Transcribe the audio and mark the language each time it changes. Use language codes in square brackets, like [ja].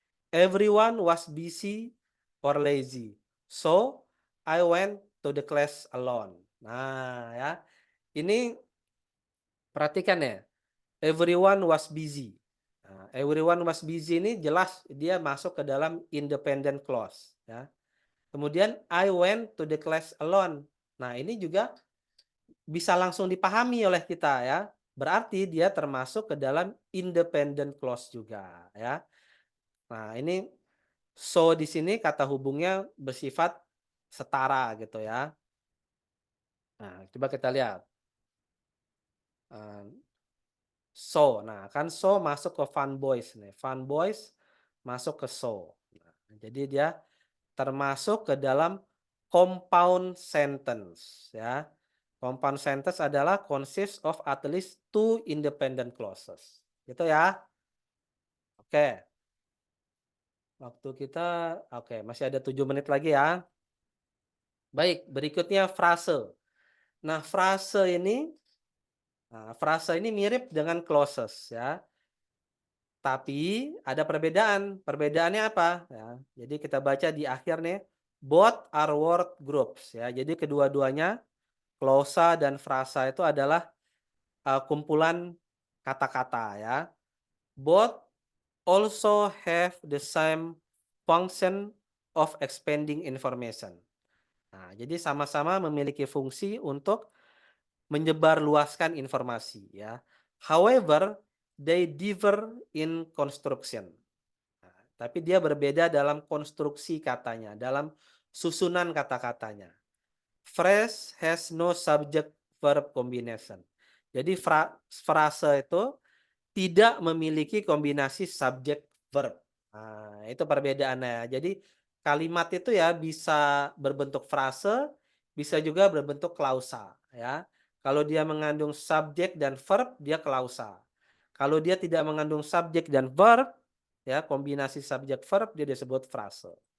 [en] Everyone was busy or lazy. So, I went to the class alone. [id] Nah, ya. Ini perhatikan ya. [en] Everyone was busy. [id] Nah, [en] everyone was busy [id] ini jelas dia masuk ke dalam independent clause ya. Kemudian [en] I went to the class alone. [id] Nah, ini juga bisa langsung dipahami oleh kita ya. Berarti dia termasuk ke dalam independent clause juga ya. Nah, ini so di sini kata hubungnya bersifat setara gitu ya. Nah, coba kita lihat. So, nah kan so masuk ke fun boys nih. Fun boys masuk ke so. Nah, jadi dia termasuk ke dalam compound sentence ya. [en] Compound sentence [id] adalah [en] consists of at least two independent clauses. [id] Gitu ya. Oke. Waktu kita masih ada 7 menit lagi ya. Baik, berikutnya frase. Nah, frase ini mirip dengan clauses ya. Tapi ada perbedaan. Perbedaannya apa? Ya, jadi kita baca di akhir nih, [en] both are word groups [id] ya. Jadi kedua-duanya klausa dan frasa itu adalah kumpulan kata-kata ya. [en] Both also have the same function of expanding information. [id] Nah, jadi sama-sama memiliki fungsi untuk menyebarluaskan informasi ya. [en] However, they differ in construction. [id] Nah, tapi dia berbeda dalam konstruksi katanya, dalam susunan kata-katanya. [en] Phrase has no subject verb combination. [id] Jadi frase itu tidak memiliki kombinasi subject verb. Nah, itu perbedaannya. Jadi kalimat itu ya bisa berbentuk frase, bisa juga berbentuk klausa ya. Kalau dia mengandung subjek dan verb, dia klausa. Kalau dia tidak mengandung subjek dan verb, ya kombinasi subjek verb dia disebut frase.